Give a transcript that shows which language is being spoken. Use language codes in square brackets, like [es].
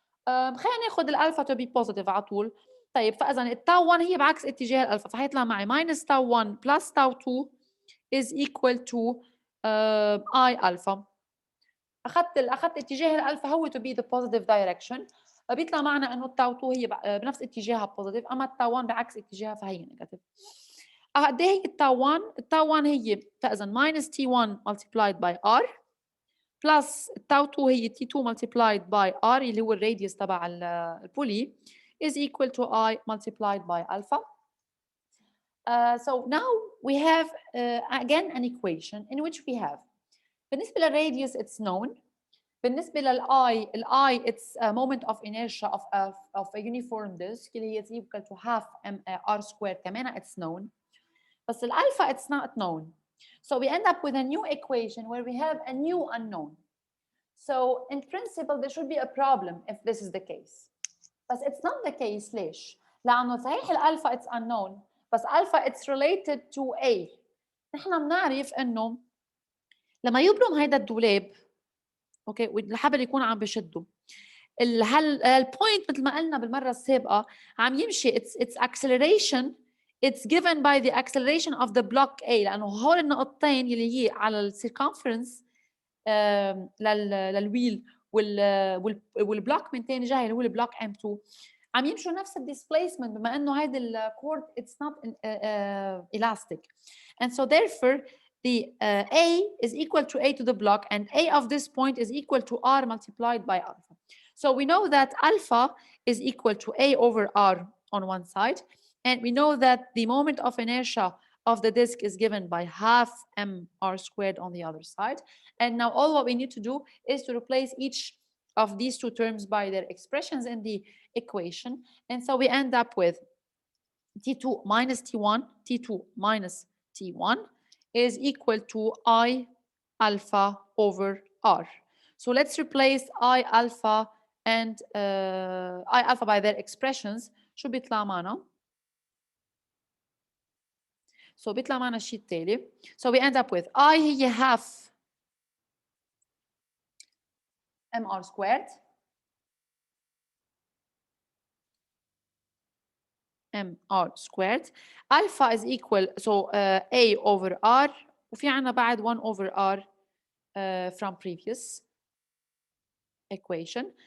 [ar] خلينا ناخذ الالفا to be positive على طول. طيب فاذا التاو 1 هي بعكس اتجاه الالفا, فحيطلع معي [en] minus tau 1 plus tau 2 is equal to I alpha. [ar] اخذت اتجاه الالفا هو [en] to be the positive direction, [ar] بيطلع معنا انه التاو 2 هي بنفس اتجاهها positive, اما التاو 1 بعكس اتجاهها فهي negative. قد ايه هي التاو 1؟ التاو 1 هي فاذا minus T1 multiplied by R plus tau 2 هي T2 multiplied by R اللي هو الراديوس تبع البولي [en] is equal to I multiplied by alpha. So now we have again an equation in which we have [ar] بالنسبة للراديوس [en] it's known [ar] بالنسبة للI [en] it's a moment of inertia of a uniform disk [ar] اللي هي [en] equal to half r squared كمان it's known. [ar] بس الألفا [en] it's not known. So we end up with a new equation where we have a new unknown. So in principle there should be a problem if this is the case. But it's not the case. [ar] ليش؟ لأنه صحيح الألفا [en] it's unknown [ar] بس ألفا [en] it's related to A. [ar] نحن بنعرف إنه لما يبرم هيدا الدولاب اوكي والحبل يكون عم بشده البوينت مثل ما قلنا بالمره السابقه عم يمشي [en] its acceleration it's given by the acceleration of the block A [ar] لانه هول النقطتين اللي هي على السيركمفرنس للويل والبلوك من ثاني جهه اللي هو البلوك M2 عم يمشوا نفس الديسبيسمنت بما انه هيدا الكورد [en] it's not elastic and so therefore the A is equal to A to the block and A of this point is equal to R multiplied by alpha. So we know that alpha is equal to A over R on one side and we know that the moment of inertia of the disk is given by half mr squared on the other side. And now all what we need to do is to replace each of these two terms by their expressions in the equation. And so we end up with T2 minus T1, T2 minus T1 is equal to I alpha over R. So let's replace I alpha and I alpha by their expressions. [ar] شو بيطلع معنا؟ So بيطلع معنا الشيء التالي. [en] So we end up with I هي half mr squared mr squared. Alpha is equal so A over R [ar] وفي عنا بعد [en] 1 over R from previous equation.